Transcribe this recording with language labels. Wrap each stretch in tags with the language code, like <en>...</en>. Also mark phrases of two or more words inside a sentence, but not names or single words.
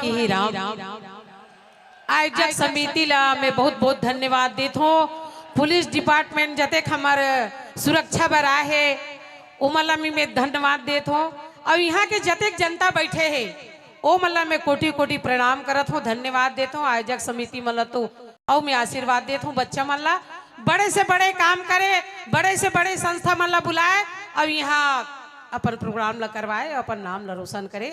<hne>की ही राम आयोजक समिति ला मैं बहुत बहुत धन्यवाद देत हूँ। पुलिस डिपार्टमेंट जतेक हमार सुरक्षा बर आए है उमला में धन्यवाद देत हूँ। और यहाँ के जतेक जनता बैठे है ओ मल्ला मैं कोटि कोटि प्रणाम करत हूँ, धन्यवाद देता हूँ। आयोजक समिति मल्ला तो और मैं आशीर्वाद देता हूँ। बच्चा मल्ला बड़े से बड़े काम करे, बड़े से बड़े संस्था मल्ला बुलाए और यहाँ अपन प्रोग्राम ला करवाए, अपन नाम ला रोशन करे।</hne>